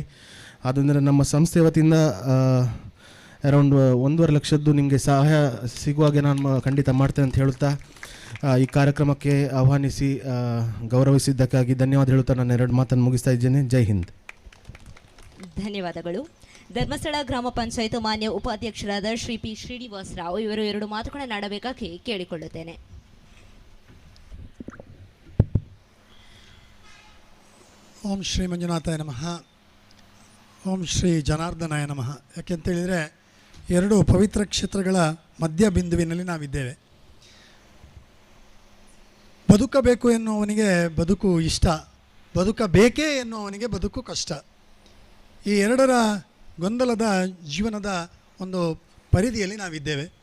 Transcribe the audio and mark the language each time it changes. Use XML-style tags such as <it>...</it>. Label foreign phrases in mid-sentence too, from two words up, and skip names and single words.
<kn>ಅದಂದರೆ ನಮ್ಮ ಸಂಸ್ಥೆ ವತಿಯಿಂದ ಅರೌಂಡ್ 1.5 ಲಕ್ಷದ್ದು ನಿಮಗೆ ಸಹಾಯ ಸಿಗುವಾಗೆ ನಾನು ಖಂಡಿತ ಮಾಡ್ತೇನೆ ಅಂತ ಹೇಳುತ್ತಾ, ಈ ಕಾರ್ಯಕ್ರಮಕ್ಕೆ ಆಹ್ವಾನಿಸಿ ಗೌರವಿಸಿದ್ದಕ್ಕಾಗಿ ಧನ್ಯವಾದ ಹೇಳುತ್ತಾ ನಾನು 2 ಮಾತನ್ನು ಮುಗಿಸ್ತಾ ಇದ್ದೇನೆ.</kn> <hi>जय हिंद.</hi> <kn>ಧನ್ಯವಾದಗಳು. ಧರ್ಮಸ್ಥಳ ಗ್ರಾಮ ಪಂಚಾಯತ್ ಮಾನ್ಯ ಉಪಾಧ್ಯಕ್ಷರಾದ ಶ್ರೀ ಪಿ ಶ್ರೀನಿವಾಸರಾವ್ ಇವರು 2 ಮಾತುಗಳನ್ನಾಡಬೇಕಾಗಿ ಕೇಳಿಕೊಳ್ಳುತ್ತೇನೆ.</kn> <sa>ಓಂ ಶ್ರೀ ಮಂಜುನಾಥಾಯ ನಮಃ. ಓಂ ಶ್ರೀ ಜನಾರ್ದನಾಯ ನಮಃ.</sa> <kn>ಯಾಕೆಂತೇಳಿದರೆ, 2 ಪವಿತ್ರ ಕ್ಷೇತ್ರಗಳ ಮಧ್ಯ ಬಿಂದುವಿನಲ್ಲಿ ನಾವಿದ್ದೇವೆ. ಬದುಕಬೇಕು ಎನ್ನುವವನಿಗೆ ಬದುಕು ಇಷ್ಟ, ಬದುಕಬೇಕೇ ಎನ್ನುವವನಿಗೆ ಬದುಕು ಕಷ್ಟ. ಈ 2ರ ಗೊಂದಲದ ಜೀವನದ ಒಂದು ಪರಿಧಿಯಲ್ಲಿ ನಾವಿದ್ದೇವೆ.</kn>